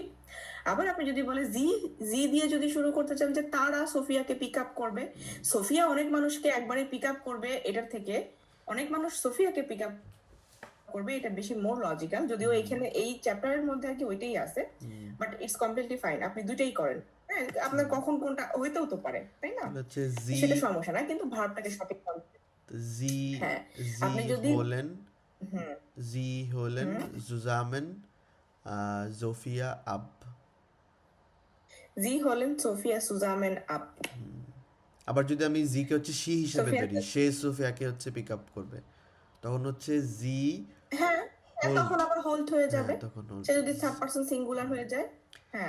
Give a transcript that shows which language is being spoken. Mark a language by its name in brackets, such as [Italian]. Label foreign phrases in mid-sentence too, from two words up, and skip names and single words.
[Bangla] আবার আপনি যদি বলে জি, জি দিয়ে যদি শুরু করতে চান যে তারা সোফিয়াকে [English] pick up [Bangla] করবে, সোফিয়া অনেক মানুষকে একবারে [English] pick up [Bangla] করবে, এটার থেকে অনেক মানুষ সোফিয়াকে [English] pick up [Bangla] করবে, এটা বেশি [English] more logical, [Bangla] যদিও এখানে এই চ্যাপ্টারের মধ্যে আর কি ওইটাই আছে, [English] but it's completely fine, [Bangla] আপনি দুইটাই করেন। হ্যাঁ, আপনার কখন কোনটা হইতেও তো পারে, তাই না? হচ্ছে সেটা সমস্যা না, কিন্তু ভার্বটাকে সঠিক করতে। [German] sie [Bangla] হ্যাঁ, [German] sie [Bangla] আপনি যদি [German] holen sie holen zusammen Sophia ab. Sie holen Sophia zusammen ab. [Bangla] আবার যদি আমি জি কে হচ্ছে সি হিসেবে সোফিয়া- ধরি, সে সোফিয়াকে হচ্ছে [English] pick up [Bangla] করবে, তখন হচ্ছে জি হ্যাঁ, [German] Hold. [Bangla] তখন আবার হোল্ড হয়ে যাবে। হ্যাঁ, তখন hold. সে যদি [English] third person singular [Bangla] হয়ে যায়, হ্যাঁ,